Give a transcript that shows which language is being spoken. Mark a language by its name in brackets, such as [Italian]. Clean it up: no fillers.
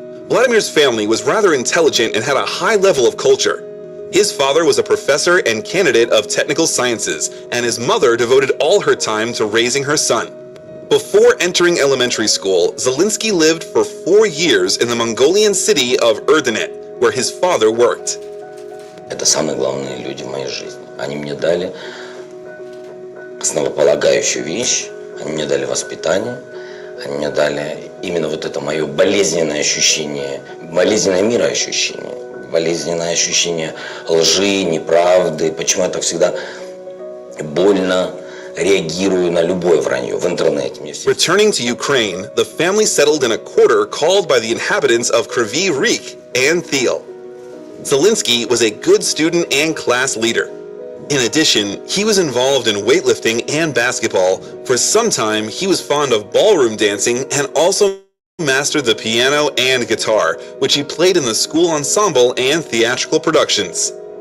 [English] Vladimir's family was rather intelligent and had a high level of culture. His father was a professor and candidate of technical sciences, and his mother devoted all her time to raising her son. Before entering elementary school, Zelensky lived for 4 years in the Mongolian city of Erdenet, where his father worked. [Russian] Это самые главные люди в моей жизни. Они мне дали основополагающую вещь, они мне дали воспитание, они мне дали именно вот это мое болезненное ощущение, болезненное мироощущение. Болезненное ощущение лжи, неправды, почему я так всегда больно реагирую на любое вранье в интернете. [English] Returning to Ukraine, the family settled in a quarter called by the inhabitants of Kryvyi Rih and Thiel. Zelenskiy was a good student and class leader. In addition, he was involved in weightlifting and basketball. For some time, he was fond of ballroom dancing and also mastered the piano and guitar, which he played in the school ensemble and theatrical productions.